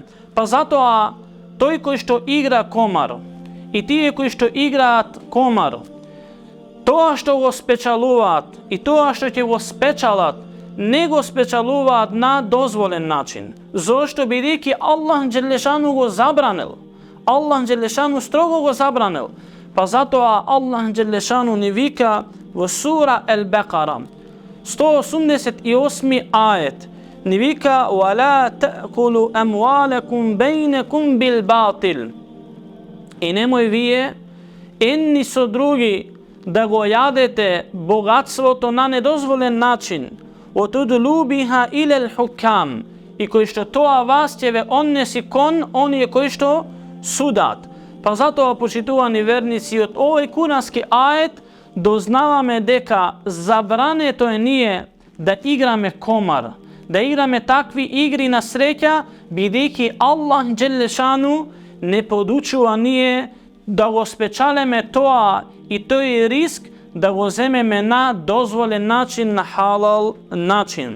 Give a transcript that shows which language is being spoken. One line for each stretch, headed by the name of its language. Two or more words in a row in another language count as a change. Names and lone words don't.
Macedonian: Па затоа тој кој што игра комар и тие кои што играат комар, тоа што го спечалуваат и тоа што ќе го спечалат, не го спечалуваат на дозволен начин. Зошто? Бидејќи Аллах џелешану го забранил. Аллах џелешану строго го забранил. Па затоа Аллах џелешану ни вика во сура Ал-Бекара 188 ајет, ни вика
Arabic: وَلَا تَأْكُلُوا أَمْوَالَكُمْ بَيْنَكُمْ بِالْبَاطِلِ.
Macedonian: И немој вие едни со други да го јадете богатството на недозволен начин.
Arabic: وَتُدْلُوا بِهَا إِلَى الْحُكَّامِ.
Macedonian: И кој што тоа вас ќе ве однеси кон оние кои што судат. Па затоа, почитувани верници, од овој курански ајет дознаваме дека забрането е ние да играме комар, да играме такви игри на среќа, бидејќи Аллах џелешану не подучува ние да го спечалеме тоа и тој риск да го земеме на дозволен начин, на халал начин.